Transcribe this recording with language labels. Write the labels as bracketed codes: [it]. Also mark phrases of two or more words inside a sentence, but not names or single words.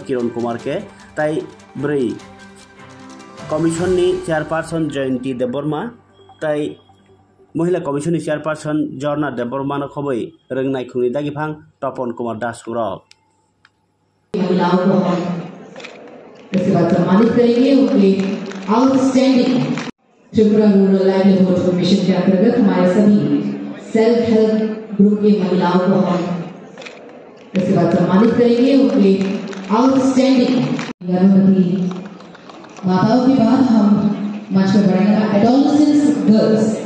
[trp] Kiron Kumar ke Tai Brei Commission ni Chairperson Jayanti Deborma Tai Mohila Commission ni Chairperson Jorna Deborma no khoboi rengnai khuni dagi phang Topon Kumar Das Kurok [hi] outstanding त्रिपुरा रूरल लाइवलीहुड मिशन के अंतर्गत हमारे सभी [en] self help group [hi] की महिलाओं को हम इसके बाद सम्मानित करेंगे उनके आउटस्टैंडिंग गर्भवती माताओं के बाद हम मंच पर बढ़ाएंगे [en] adolescence girls